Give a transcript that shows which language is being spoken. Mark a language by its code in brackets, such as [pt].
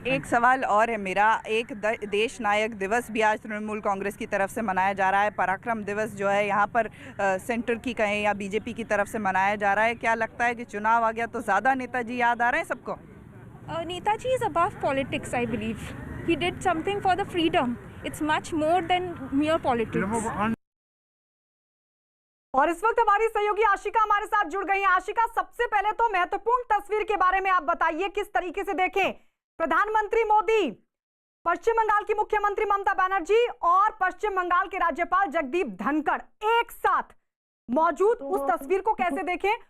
[hi] एक सवाल और है मेरा। एक देश नायक दिवस भी आज तृणमूल कांग्रेस की तरफ से मनाया जा रहा है। पराक्रम दिवस जो है यहाँ पर सेंटर की कहें या बीजेपी की तरफ से मनाया जा रहा है। क्या लगता है कि चुनाव आ गया तो ज़्यादा नेताजी याद आ रहे हैं सबको? [en] Netaji is above politics, I believe. He did something for the freedom. It's much more than mere politics. [hi] और इस वक्त हमारी सहयोगी आशिका हमारे साथ जुड़ गई हैं। आशिका, सबसे पहले तो महत्वपूर्ण तस्वीर के बारे में आप बताइए, किस तरीके से देखें प्रधानमंत्री मोदी, पश्चिम बंगाल की मुख्यमंत्री ममता बनर्जी और पश्चिम बंगाल के राज्यपाल जगदीप धनखड़ एक साथ मौजूद, उस तस्वीर को कैसे देखें?